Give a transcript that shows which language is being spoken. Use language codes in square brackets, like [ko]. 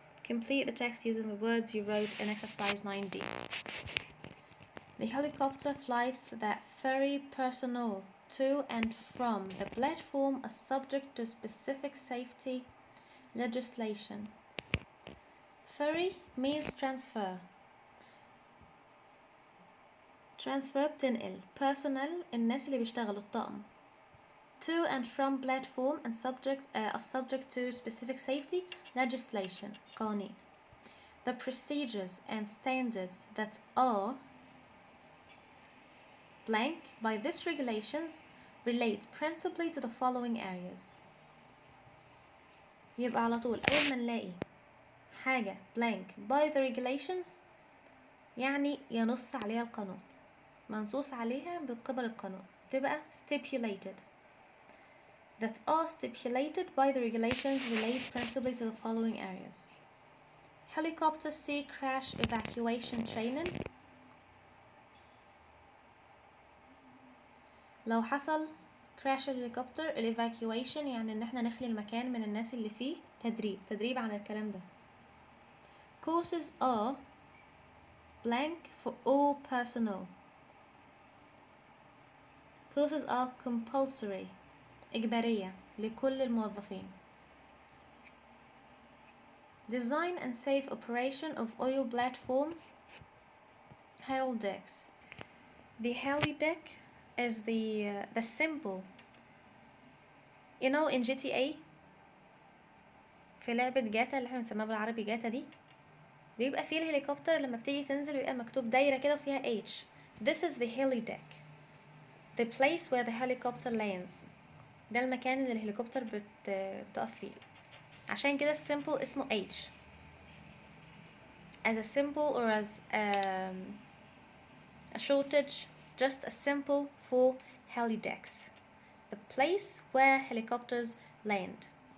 [en] Complete the text using the words you wrote in exercise 9D. The helicopter flights that ferry personnel to and from the platform are subject to specific safety legislation. Ferry means transfer. [ar] Transfer بتنقل. Personnel الناس اللي بيشتغلوا الطاقم. [en] To and from platform and are subject to specific safety legislation. [ar] قوانين. [en] The procedures and standards that are blank by these regulations relate principally to the following areas. [ar] يبقى على طول أول ما نلاقي حاجة blank by the regulations يعني ينص عليها القانون، منصوص عليها من قبل القانون، تبقى stipulated. [en] That are stipulated by the regulations relate principally to the following areas. Helicopter sea crash evacuation training. [ar] لو حصل crash الهليكوبتر evacuation يعني ان احنا نخلي المكان من الناس اللي فيه. تدريب عن الكلام ده. [en] Courses are blank for all personnel. Courses are compulsory [ar] إجبارية لكل الموظفين. [en] Design and safe operation of oil platform helidecks. The helideck is the symbol. You know in GTA [ar] في لعبة جاتا اللي احنا بنسميها بالعربي جاتا دي بيبقى فيه الهليكوبتر لما بتيجي تنزل بيبقى مكتوب دايرة كده وفيها H. [en] This is the helideck. The place where the helicopter lands. [ar] ده المكان اللي الهليكوبتر بتقف فيه. عشان كده السيمبل اسمه H. [en] As a symbol or as a shortage, just a symbol for helidecks. The place where helicopters land.